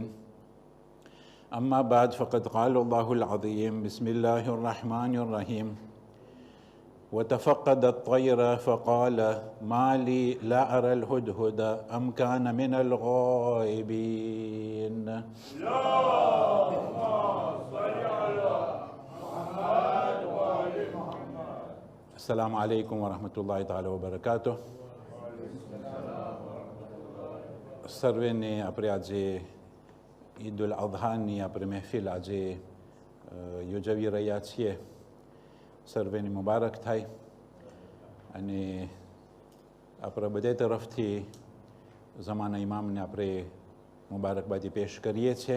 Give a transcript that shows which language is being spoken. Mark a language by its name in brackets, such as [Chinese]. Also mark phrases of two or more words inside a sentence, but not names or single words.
[Arabic] أما بعد، فقد قال الله العظيم: بسم الله الرحمن الرحيم: وتفقد الطير فقال ما لي لا أرى الهدهد أم كان من الغائبين. السلام عليكم ورحمة الله تعالى وبركاته. [Gujarati] સર્વેને આપણે આજે ઈદ ઉલ અઝહાની આપણે મહેફિલ આજે યોજવી રહ્યા છીએ. સર્વેની મુબારક થાય અને આપણે બધા તરફથી ઝમાના ઇમામને આપણે મુબારકબાદી પેશ કરીએ છીએ.